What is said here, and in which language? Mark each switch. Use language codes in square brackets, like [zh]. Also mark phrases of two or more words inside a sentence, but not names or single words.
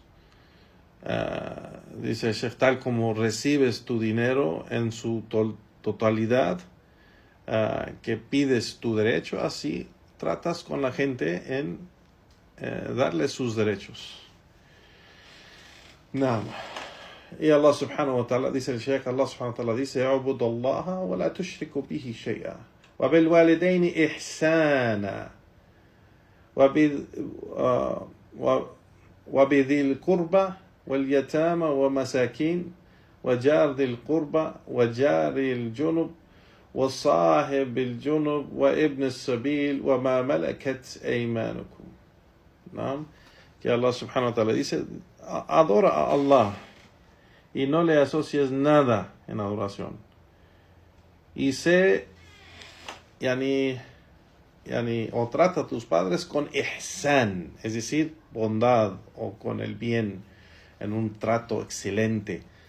[es] Dice el Sheikh, tal como recibes tu dinero en su totalidad, que pides tu derecho, así tratas con la gente en darle sus derechos. [ar] Naam. Y الله سبحانه وتعالى, [es] dice el Sheikh, [ar] الله سبحانه وتعالى [es] dice, [ar] اعبدوا الله ولا تشركوا به شيئا وبالوالدين إحسانا وبذي القربى واليتامى ومساكين وجار ذي القربى وجار الجنب والصاحب بالجنب وابن السبيل وما ملكت أيمانكم. [es] ¿No? Que [ar] الله سبحانه وتعالى [es] dice, adora a Allah y no le asocies nada en adoración. Y o trata a tus padres con ihsan, es decir, bondad, o con el bien, en un trato excelente.